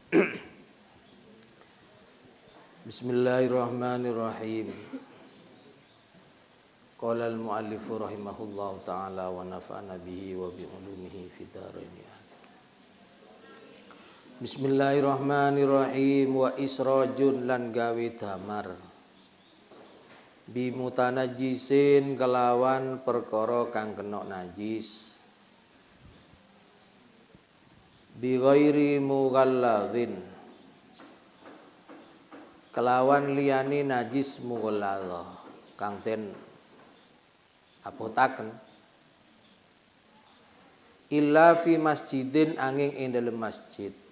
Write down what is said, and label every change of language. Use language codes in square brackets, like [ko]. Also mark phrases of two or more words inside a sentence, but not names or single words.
[ar] بسم الله الرحمن الرحيم. قال المؤلف رحمه الله تعالى ونفعنا به وبعلومه في الدارين. Bismillahirrahmanirrahim. وإسراج [jv] lan gawe damar [ar] بمتنجس [jv] kelawan perkara kang kena najis [ar] بغير مغلظ [jv] kelawan liyane najis mughalladz kang den abotaken [ar] إلا في مسجد [jv] angin ing dalem masjid